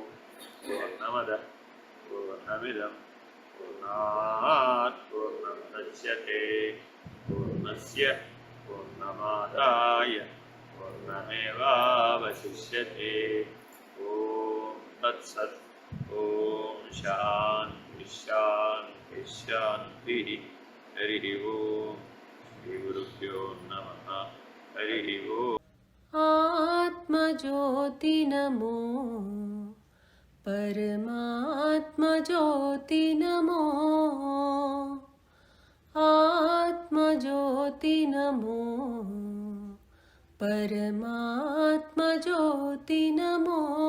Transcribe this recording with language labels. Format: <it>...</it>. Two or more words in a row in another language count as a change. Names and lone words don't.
<sa>పూర్ణమదః పూర్ణమిదం పూర్ణాత్ పూర్ణముదచ్యతే పూర్ణస్య పూర్ణమాదాయ పూర్ణమేవావశిష్యతే. ఓం తత్సత్. ఓం శాంతి శాంతి శాంతి. హరి ఓం. శ్రీ గురుభ్యో నమః. హరి ఓం. आत्मज्योति नमो परमात्मज्योति नमो आत्मज्योति नमो परमात्मज्योति नमो</sa>